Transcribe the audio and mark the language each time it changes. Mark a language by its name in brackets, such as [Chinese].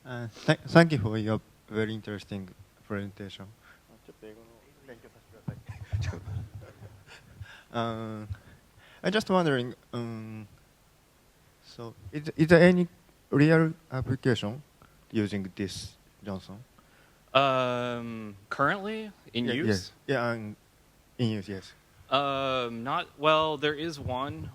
[English] Thank you for your very interesting presentation. [Japanese] ちょっと英語の勉強させてください。 [English] I'm just wondering, so is there any real application using this Johnson? Currently in use? Yes. Yeah, in use, yes. Not well. There is one.